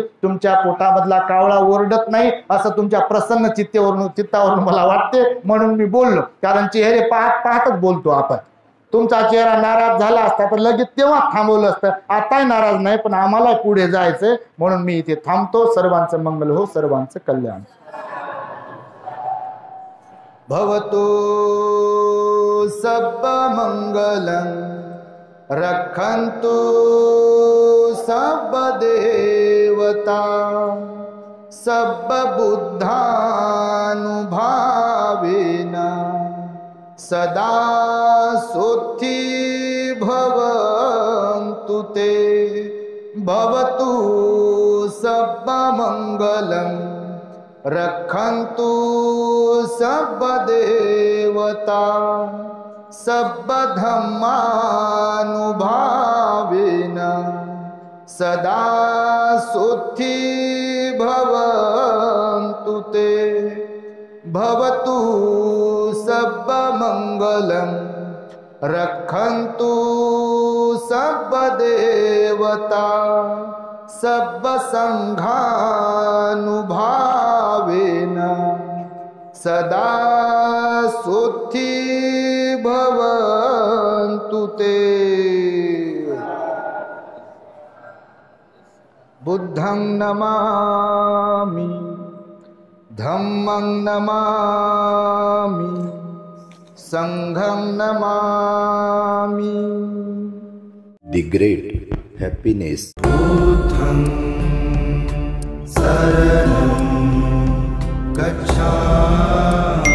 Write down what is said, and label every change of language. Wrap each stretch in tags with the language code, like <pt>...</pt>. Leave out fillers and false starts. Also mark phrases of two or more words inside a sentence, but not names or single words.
<mr>तुमच्या पोटामधला कावळा ओरडत नाही असं तुमच्या प्रसन्न चित्तावरून मला वाटते, म्हणून मी बोललो. कारण चेहरे पाहतच बोलतो आपण. तुमचा चेहरा नाराज झाला असता तर लगेच तेव्हा थांबवलं असतं. आताही नाराज नाही, पण आम्हाला पुढे जायचंय म्हणून मी इथे थांबतो. सर्वांचं मंगल हो, सर्वांचं कल्याण भवतो.</mr> <pi>सब मंगलं रक्षन्तु सब देवता सब बुद्धानुभावेन सदा सोत्थी भवन्तु ते. भवतु सब मंगलं रक्षन्तु सब देवता सब धम्मानुभावेन सदा सोत्थी भवन्तु ते. भवतु सब मंगलं रक्षन्तु सब देवता सब संघानुभावेन सदा सोत्थी भवन्तु ते. बुद्धं नमामि, धम्मं नमामि, संघं नमामि.</pi> <en>The great happiness.</en> <pi>बुद्धं शरणं गच्छामि.</pi>